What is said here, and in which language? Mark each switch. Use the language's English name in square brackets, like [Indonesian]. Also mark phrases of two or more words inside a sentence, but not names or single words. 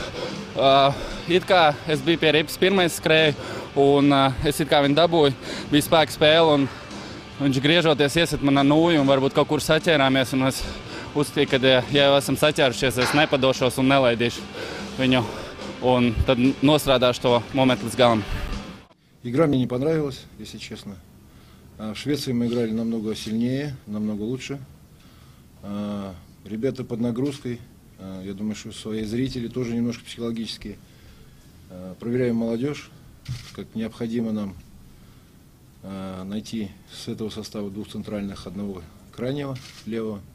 [Latvian] It kā es biju pie ripas pirmais skrēju un es it kā viņu dabūju, bija spēka spēle un viņš griežoties iesit man ar nūju un varbūt kaut kur saķērāmies. Un es uzskatīju, ka ja jau esam saķērušies, es nepadošos un nelaidīšu viņu. Un tad nostrādāšu to momentu līdz galam. [Russian] Игра мне не понравилась, если честно. В Швеции мы играли намного сильнее, намного лучше. Ребята под нагрузкой. Я думаю, что свои зрители тоже немножко психологически. Проверяем молодежь, как необходимо нам найти с этого состава двух центральных, одного крайнего, левого.